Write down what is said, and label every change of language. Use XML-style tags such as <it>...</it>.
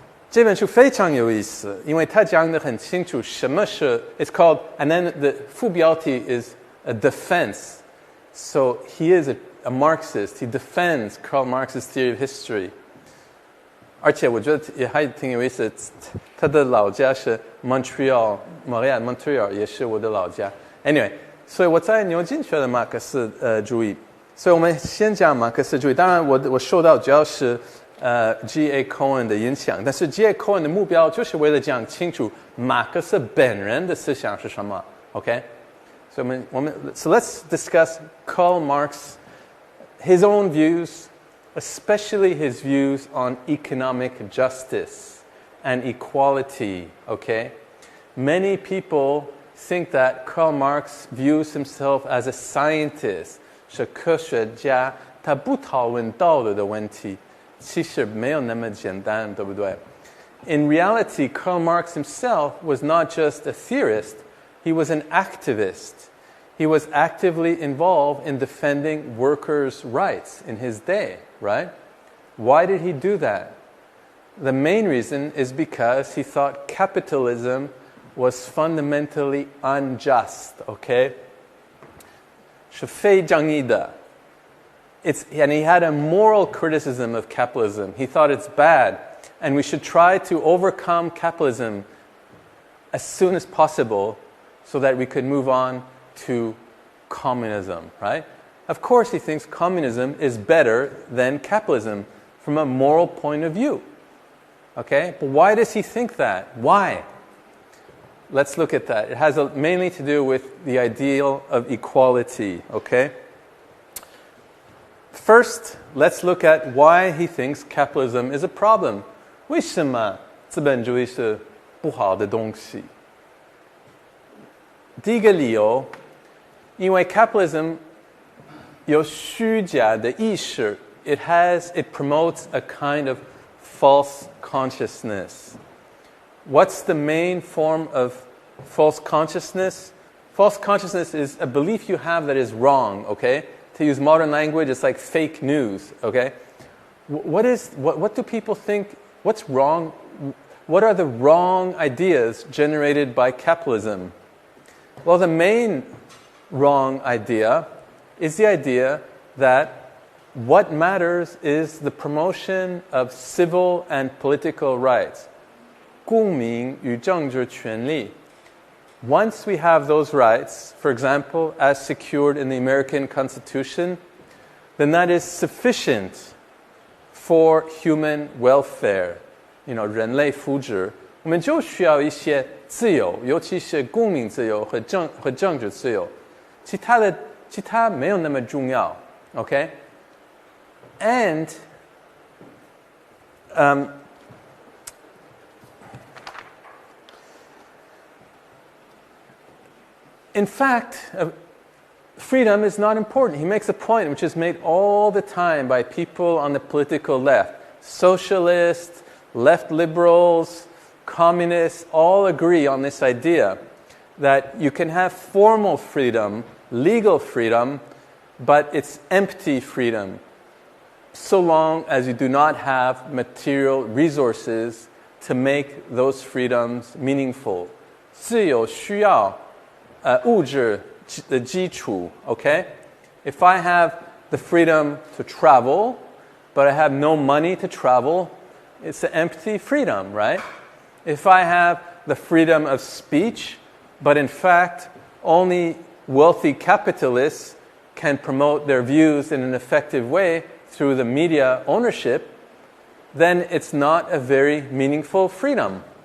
<zh>这本书非常有意思，因为他讲得很清楚什么是</zh> <en>It's called and then the</en> <zh>副标题</zh> <en>is a defense. So he is a Marxist. He defends Karl Marx's theory of history.</en> <zh>而且我觉得也还挺有意思，他的老家是 Montreal 也是我的老家。 Anyway， 所以我在牛津学的马克思主义，所以我们先讲马克思主义。当然我受到主要是G.A. Cohen 的影响，但是 G.A. Cohen 的目标就是为了讲清楚马克思本人的思想是什么。</zh> <en>OK，</en> <zh>所以</zh> <en>So let's discuss Karl Marx, his own views.Especially his views on economic justice and equality, okay? Many people think that Karl Marx views himself as a scientist,</en> <zh>是科学家，他不讨论道德的问题，其实没有那么简单，对不对？</zh> <en>In reality, Karl Marx himself was not just a theorist, he was an activist.He was actively involved in defending workers' rights in his day, right? Why did he do that? The main reason is because he thought capitalism was fundamentally unjust, okay?</en> <zh>是非正义的。</zh> <en>And he had a moral criticism of capitalism. He thought it's bad, and we should try to overcome capitalism as soon as possible so that we could move on.to communism, right? Of course, he thinks communism is better than capitalism from a moral point of view. Okay? But why does he think that? Why? Let's look at that. It has mainly to do with the ideal of equality, okay? First, let's look at why he thinks capitalism is a problem.</en> <zh>为什么资本主义是不好的东西？第一个理由，因为 capitalism 有虚假的意识</zh> <en>it promotes a kind of false consciousness. What's the main form of false consciousness? False consciousness is a belief you have that is wrong, okay? To use modern language, it's like fake news, okay? What do people think? What's wrong? What are the wrong ideas generated by capitalism? Well, the main wrong idea is the idea that what matters is the promotion of civil and political rights.</en> <zh>公民与政治权利.</zh> <en>Once we have those rights, for example, as secured in the American Constitution, then that is sufficient for human welfare.</en> <zh>人类福祉，我们就需要一些自由，尤其是公民自由和政治自由，其他没有那么重要 ，OK？</zh> <en>And in fact, freedom is not important. He makes a point which is made all the time by people on the political left. Socialists, left liberals, communists all agree on this idea that you can have formal freedom, legal freedom, but it's empty freedom, so long as you do not have material resources to make those freedoms meaningful.</en> <zh>自由需要物质的基础, okay?</zh> <en>If I have the freedom to travel, but I have no money to travel, it's an empty freedom, right? If I have the freedom of speech, but in fact, only wealthy capitalists can promote their views in an effective way through the media ownership, then it's not a very meaningful freedom.</en>